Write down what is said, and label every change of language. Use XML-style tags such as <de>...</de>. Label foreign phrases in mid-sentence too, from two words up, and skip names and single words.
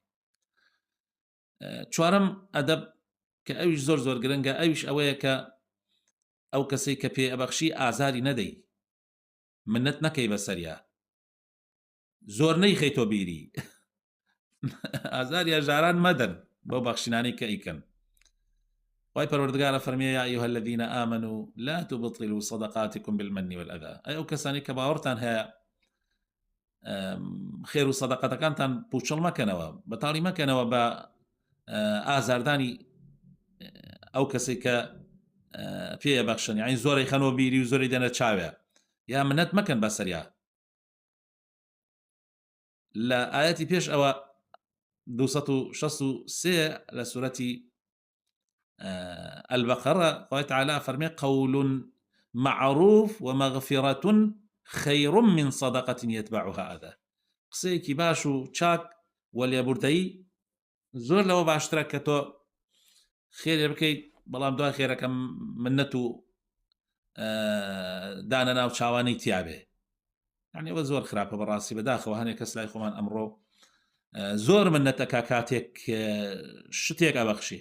<ckb>چوارەم ئەدەب کە ئەویش زۆر زۆر گرنگە، ئەویش ئەوەیە کە ئەو کەسەی کە پێ ئەبەخشی ئازاری نەدەی، مننت نەکەی بەسەریا، زۆر نەیخەیتۆ بیری ئازاری هەژاران مەدەن بۆ بەخشینانەی کە ئیکەن. خی پەروەردگارە فەرمێ</ckb> <ar>یا ئەیها الذین آمنوا لا تبطلوا صدقاتكم بالمن والأذى.</ar> <ckb>ئەو کەسانی کە باوەڕتان هەیە خێر و سەدەقەتەکانتان پوچەڵ مەکەنەوە، بەتاڵی مەکەنەوە بە ئازاردانی ئەو کەسێک کە پێ بەخشن، یعنی زۆرەی خەنەوە بیری و زۆری دەنە چاوێ، یا منەت مەکەن بەسەریا. لە ئاەتی پێش ئەوە 263 لە سورەتی البقرة خی تعالی فەرمێ</ckb> <ar>قول معروف ومغفرة خير من صدقة يتبعها أذى.</ar> <ckb>قسەیەکی باش و چاک و لێبوردەیی زۆر لەوە باشترە کە تۆ خێرێ بکەیت بەڵام دوای خێرەکەم منەت و دانە ناو چاوانەی تیاابێ. یعنی ئەوە زۆر خراپە بەڕاستی بەداخەوە هەنێک کەس لای خۆمان ئەمڕۆ زۆر منەتەکە کاتێک شتێک ئەبەخشی.</ckb>